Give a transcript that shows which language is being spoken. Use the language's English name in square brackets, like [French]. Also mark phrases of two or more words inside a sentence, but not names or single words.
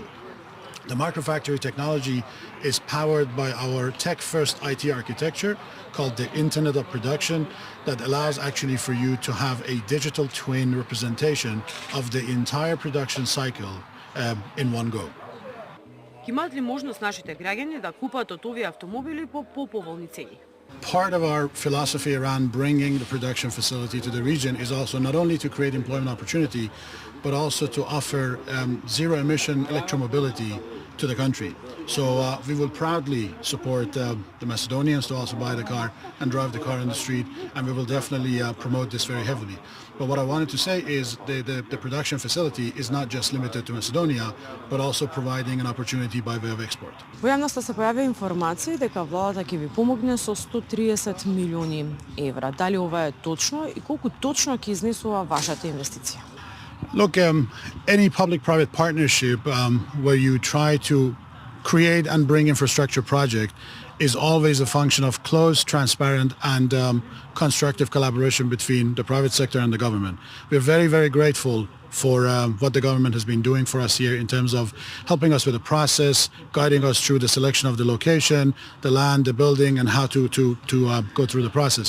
[English] The microfactory technology is powered by our tech-first IT architecture called the Internet of Production that allows actually for you to have a digital twin representation of the entire production cycle in one go. [Macedonian] Имаат ли можност нашите граѓани да купат од овие автомобили по поповолни цени? [English] Part of our philosophy around bringing the production facility to the region is also not only to create employment opportunity, but also to offer zero-emission electromobility to the country. So we will proudly support the Macedonians to also buy the car and drive the car on the street, and we will definitely promote this very heavily. But what I wanted to say is the production facility is not just limited to Macedonia, but also providing an opportunity by way of export. [Macedonian] Во јавноста се појави информации дека владата ќе ви помогне со 130 милиони евра. Дали ова е точно и колку точно ќе изнесува вашата инвестиција? [English] Look, any public-private partnership where you try to create and bring infrastructure project is always a function of close, transparent, and constructive collaboration between the private sector and the government. We're very, very grateful for what the government has been doing for us here in terms of helping us with the process, guiding us through the selection of the location, the land, the building, and how to go through the process.